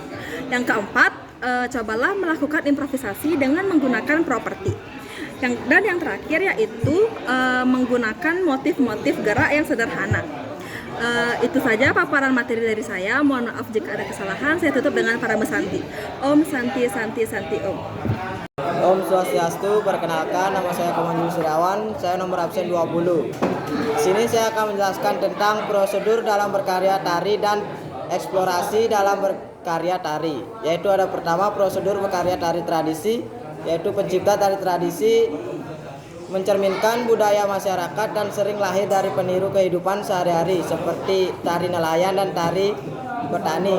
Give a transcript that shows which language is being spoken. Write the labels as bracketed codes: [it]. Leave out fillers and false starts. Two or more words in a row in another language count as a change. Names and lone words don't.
[id] Yang keempat, cobalah melakukan improvisasi dengan menggunakan properti. Dan yang terakhir yaitu menggunakan motif-motif gerak yang sederhana. Itu saja paparan materi dari saya. Mohon maaf jika ada kesalahan. Saya tutup dengan para mesanti. [sa] Om Santi Santi Santi Om. Om Swastiastu, [id] perkenalkan nama saya Komandan Sirawan, saya nomor absen 20. Di sini saya akan menjelaskan tentang prosedur dalam berkarya tari dan eksplorasi dalam berkarya tari. Yaitu ada pertama prosedur berkarya tari tradisi, yaitu pencipta tari tradisi mencerminkan budaya masyarakat dan sering lahir dari peniru kehidupan sehari-hari seperti tari nelayan dan tari petani.